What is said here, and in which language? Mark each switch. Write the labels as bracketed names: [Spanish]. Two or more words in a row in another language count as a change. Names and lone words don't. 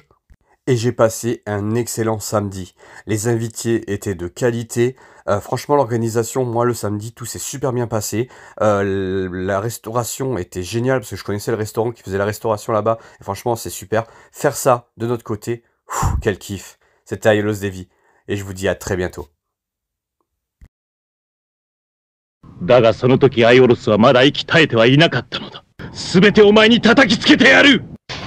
[French] Et j'ai passé un excellent samedi. Les invités étaient de qualité. Franchement, l'organisation, moi, le samedi, tout s'est super bien passé. La restauration était géniale, parce que je connaissais le restaurant qui faisait la restauration là-bas. Et franchement, c'est super. Faire ça de notre côté, quel kiff. C'était Ayolos Devi. Et je vous dis à très bientôt. [Japanese] だがその時アイオロスはまだ息絶えてはいなかったのだ。全てお前に叩きつけてやる。